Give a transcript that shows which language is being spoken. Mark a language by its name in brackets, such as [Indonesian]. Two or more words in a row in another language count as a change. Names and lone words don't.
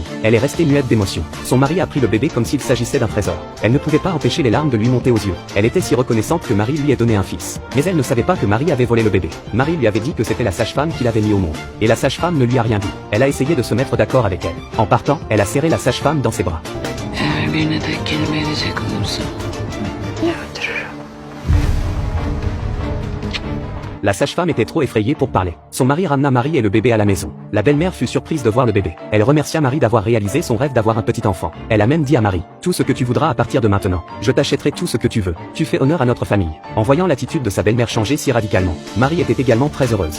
[French] Elle est restée muette d'émotion. Son mari a pris le bébé comme s'il s'agissait d'un trésor. Elle ne pouvait pas empêcher les larmes de lui monter aux yeux. Elle était si reconnaissante que Marie lui ait donné un fils. Mais elle ne savait pas que Marie avait volé le bébé. Marie lui avait dit que c'était la sage-femme qui l'avait mis au monde. Et la sage-femme ne lui a rien dit. Elle a essayé de se mettre d'accord avec elle. En partant, elle a serré la sage-femme dans ses bras. [Turkish] Her birine tek kelime edecek olursa öldürürüm. [French] La sage-femme était trop effrayée pour parler. Son mari ramena Marie et le bébé à la maison. La belle-mère fut surprise de voir le bébé. Elle remercia Marie d'avoir réalisé son rêve d'avoir un petit enfant. Elle a même dit à Marie, tout ce que tu voudras à partir de maintenant. Je t'achèterai tout ce que tu veux. Tu fais honneur à notre famille. En voyant l'attitude de sa belle-mère changer si radicalement, Marie était également très heureuse.